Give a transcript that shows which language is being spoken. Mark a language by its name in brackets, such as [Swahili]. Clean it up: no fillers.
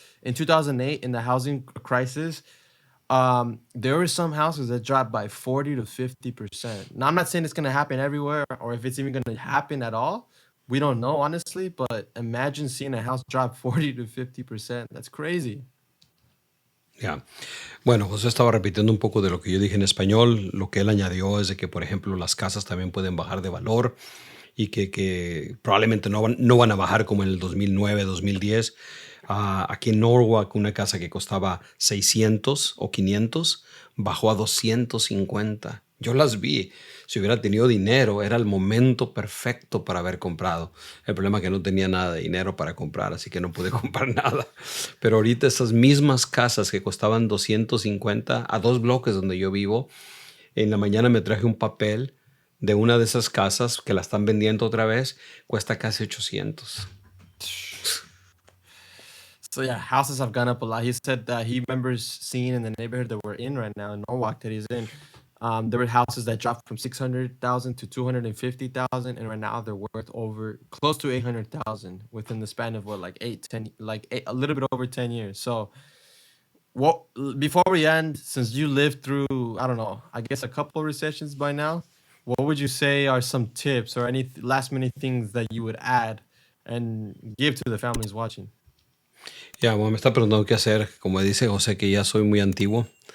[English] In 2008, in the housing crisis, there were some houses that dropped by 40 to 50%. Now, I'm not saying it's going to happen everywhere, or if it's even going to happen at all. We don't know, honestly, but imagine seeing a house drop 40 to 50%. That's crazy. [Spanish] Ya. Bueno, José estaba repitiendo un poco de lo que yo dije en español. Lo que él añadió es de que, por ejemplo, las casas también pueden bajar de valor, y que probablemente no van a bajar como en el 2009, 2010. Aquí en Norwalk, una casa que costaba 600 o 500 bajó a 250. Yo las vi. Si hubiera tenido dinero, era el momento perfecto para haber comprado. El problema es que no tenía nada de dinero para comprar, así que no pude comprar nada. Pero ahorita esas mismas casas que costaban 250, a 2 bloques donde yo vivo, en la mañana me traje un papel de una de esas casas que la están vendiendo otra vez, cuesta casi 800. [English] So yeah, houses have gone up a lot. He said that he remembers seeing in the neighborhood that we're in right now, in Norwalk, that he's in, there were houses that dropped from 600,000 to 250,000, and right now they're worth over close to 800,000 within the span of what, a little bit over 10 years. So, what before we end, since you lived through, I don't know, I guess a couple recessions by now, what would you say are some tips or any last minute things that you would add and give to the families watching. [Spanish] Ya, bueno, me está preguntando qué hacer. Como dice José, que ya soy muy antiguo.